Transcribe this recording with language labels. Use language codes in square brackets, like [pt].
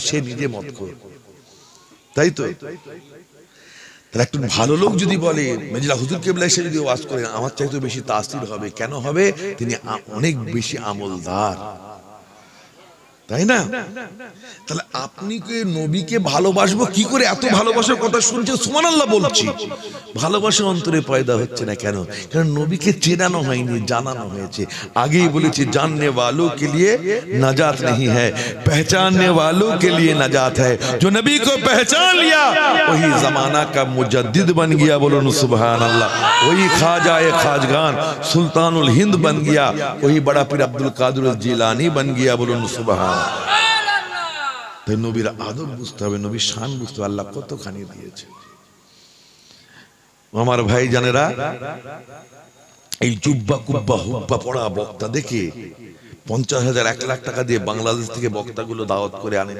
[bn] সে নিজে মদখোর, তাই তো। তাহলে একটু ভালো লোক যদি বলে, মেজলা হুজুর কেবলা এসে যদি ওয়াজ করেন, আমার চাইতে বেশি তাসির হবে। কেন হবে? তিনি অনেক বেশি আমলদার, তাই না? তাহলে আপনি কে নবীকে ভালোবাসবো কি করে? এত ভালোবাসার কথা শুনছে, সুবহানাল্লাহ বলছি, ভালোবাসা অন্তরে পয়দা হচ্ছে না। কেন? কারণ নবীকে চেনানো হয়নি, জানানো হয়েছে। আগেই বলেছি, [hi] জাননে वालों के लिए नजात नहीं है, पहचानने वालों के लिए नजात है। जो नबी को पहचान लिया वही जमाना का मुजद्दिद बन गया। बोलो सुभान अल्लाह। वही ख्वाजाए खाजगान सुल्तानुल हिंद बन गया, वही बड़ा पीर अब्दुल कादिर जिलानी बन गया। बोलो सुभान। [bn] তাই নবীর আদব বুঝতে হবে, নবীর শান বুঝতে হবে, আল্লাহ কতখানি দিয়েছে। আমার ভাই জানেরা, এই জুব্বা কুব্বা হুব্বা পড়া বক্তা দেখে 50,000 1 লাখ টাকা দিয়ে বাংলাদেশ থেকে বক্তাগুলো দাওয়াত করে আনে।